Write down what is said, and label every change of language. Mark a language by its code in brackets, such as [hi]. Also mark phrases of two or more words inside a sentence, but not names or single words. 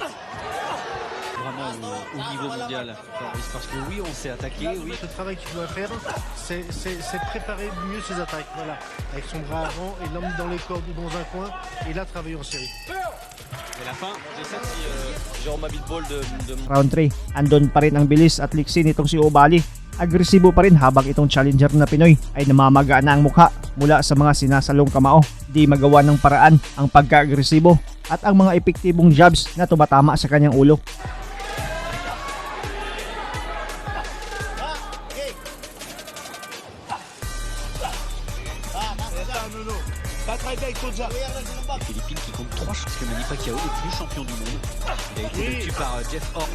[fr] Vraiment au niveau mondial, Fabrice, parce que oui, on s'est attaqué, oui. Le travail qu'il doit faire, c'est préparer mieux ses attaques. Voilà, avec son bras avant et l'emmener dans les cordes ou dans un coin et là travailler en série. Et la fin, J'essaie si Jérôme Abitbol de... [tl] Round 3, andon pa rin ang bilis at liksi nitong si Oubaali. Agresibo pa rin habang itong challenger na Pinoy ay namamaga na ang mukha mula sa mga sinasalong kamao. Di magawa ng paraan ang pagka-agresibo at ang mga epektibong jabs na tumatama sa kanyang ulo. [fr] les Philippines qui comptent 3 parce que Manny Pacquiao est plus champion du monde. Il a été battu par Jeff Horn.